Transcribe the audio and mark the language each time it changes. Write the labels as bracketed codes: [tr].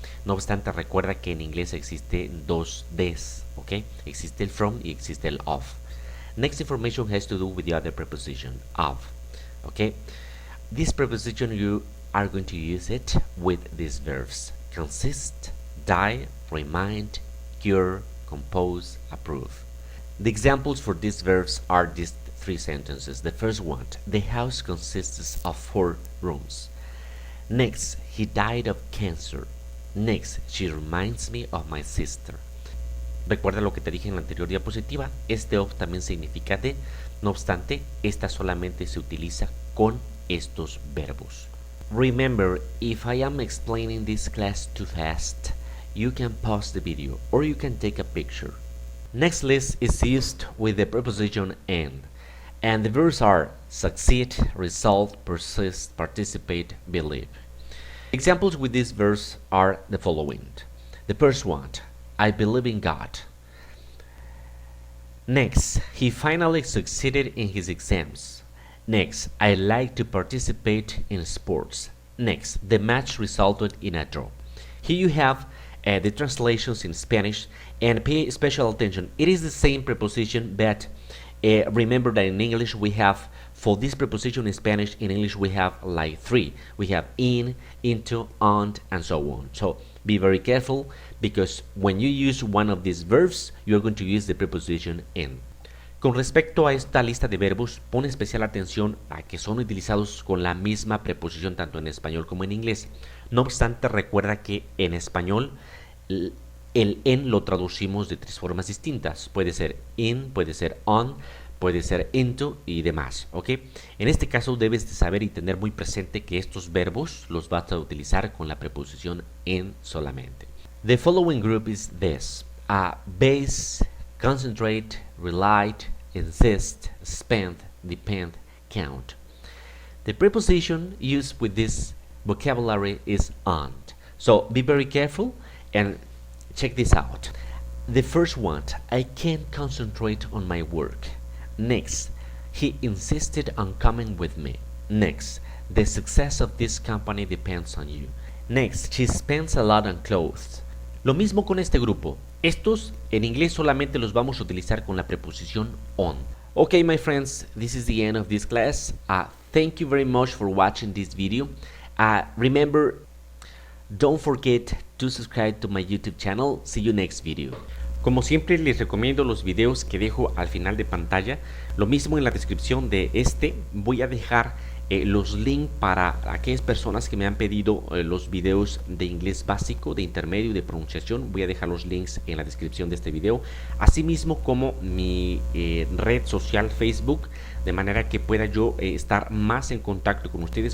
[es] No obstante, recuerda que en inglés existe dos des. ¿Ok? Existe el from y existe el of. [en] Next information has to do with the other preposition, of. ¿Ok? This preposition you are going to use it with these verbs: consist, die, remind, cure, compose, approve. The examples for these verbs are these 3 sentences. The first one: the house consists of 4 rooms. Next, he died of cancer. Next, she reminds me of my sister. [es] Recuerda lo que te dije en la anterior diapositiva. Este of también significa de. No obstante, esta solamente se utiliza con estos verbos. [en] Remember, if I am explaining this class too fast, you can pause the video or you can take a picture. Next list is used with the preposition and the verbs are succeed, resolve, persist, participate, believe. Examples with these verbs are the following. The first one: I believe in God. Next, he finally succeeded in his exams. Next, I like to participate in sports. Next, the match resulted in a draw. Here you have the translations in Spanish, and pay special attention. It is the same preposition, but remember that in English we have, for this preposition in Spanish, in English we have like three. We have in, into, on, and so on. So be very careful, because when you use one of these verbs, you're going to use the preposition in. [es] Con respecto a esta lista de verbos, pon especial atención a que son utilizados con la misma preposición tanto en español como en inglés. No obstante, recuerda que en español el en lo traducimos de tres formas distintas. Puede ser in, puede ser on, puede ser into y demás, ¿ok? En este caso debes de saber y tener muy presente que estos verbos los vas a utilizar con la preposición in solamente. [en] The following group is this: base, concentrate, relied, insist, spend, depend, count. The preposition used with this vocabulary is on. So be very careful and check this out. The first one, I can't concentrate on my work. Next, he insisted on coming with me. Next, the success of this company depends on you. Next, she spends a lot on clothes. [es] Lo mismo con este grupo. Estos en inglés solamente los vamos a utilizar con la preposición on. [en] Okay, my friends, this is the end of this class. Thank you very much for watching this video. Remember, don't forget to subscribe to my YouTube channel. See you next video. [es] Como siempre, les recomiendo los videos que dejo al final de pantalla. Lo mismo en la descripción de este. Voy a dejar los links para aquellas personas que me han pedido los videos de inglés básico, de intermedio y de pronunciación. Voy a dejar los links en la descripción de este video, asimismo como mi red social Facebook, de manera que pueda yo estar más en contacto con ustedes.